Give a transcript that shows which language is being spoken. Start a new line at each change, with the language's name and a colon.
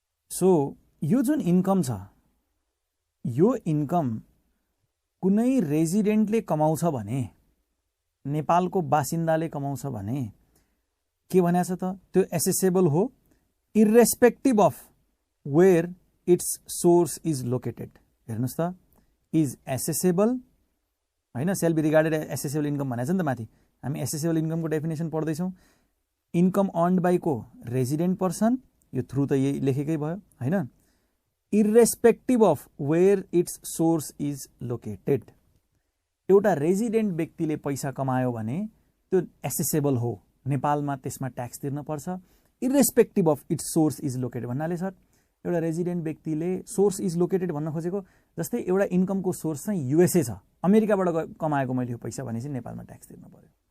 Nepali: So यो जुन income छ, यो इन्कम कुनै रेजिडेन्टले कमाउँछ भने, नेपालको बासिन्दाले कमाउँछ भने के भनेको छ त, त्यो एसेसेबल हो
English: Irrespective of where its source is located.
Nepali: हेर्नुहोस् त, इज एसेसेबल होइन,
English: shall be regarded assessable income
Nepali: भनेको छ नि त माथि। हामी accessible इन्कमको definition पढ्दैछौँ।
English: income earned by को resident person,
Nepali: यो थ्रु त यही लेखेकै भयो होइन।
English: Irrespective of where its source is located.
Nepali: एउटा रेजिडेन्ट व्यक्तिले पैसा कमायो भने त्यो एसेसेबल हो, नेपालमा त्यसमा ट्याक्स तिर्न पर्छ।
English: irrespective of its source is located
Nepali: भन्नाले सर एउटा रेजिडेन्ट व्यक्तिले सोर्स इज लोकेटेड भन्न खोजेको, जस्तै एउटा इन्कमको सोर्स चाहिँ युएसए छ, अमेरिकाबाट कमाएको मैले यो पैसा भनेपछि नेपालमा ट्याक्स तिर्न पर्यो।